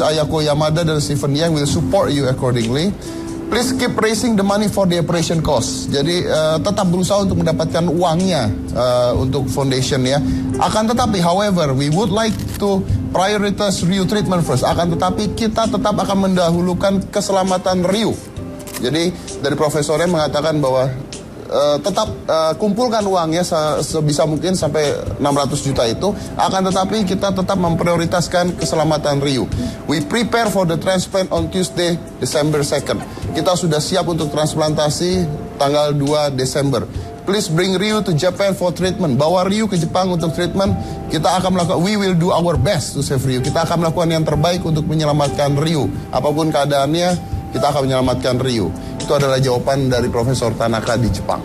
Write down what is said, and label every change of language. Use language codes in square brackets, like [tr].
[en] Ayako Yamada dan Stephen Yang will support you accordingly. Please keep raising the money for the operation cost. [id] Jadi tetap berusaha untuk mendapatkan uangnya untuk foundation ya. Akan tetapi, [en] however, we would like to prioritize Ryu treatment first. [id] Akan tetapi kita tetap akan mendahulukan keselamatan Ryu. Jadi dari profesornya mengatakan bahwa tetap kumpulkan uangnya sebisa mungkin sampai 600 juta itu. Akan tetapi kita tetap memprioritaskan keselamatan Ryu. [en] We prepare for the transplant on Tuesday, December 2nd. [id] Kita sudah siap untuk transplantasi tanggal 2 Desember. [en] Please bring Ryu to Japan for treatment. [id] Bawa Ryu ke Jepang untuk treatment. Kita akan melakukan, [en] we will do our best to save Ryu. [id] Kita akan melakukan yang terbaik untuk menyelamatkan Ryu. Apapun keadaannya, kita akan menyelamatkan Ryu. Itu adalah jawaban dari Profesor Tanaka di Jepang.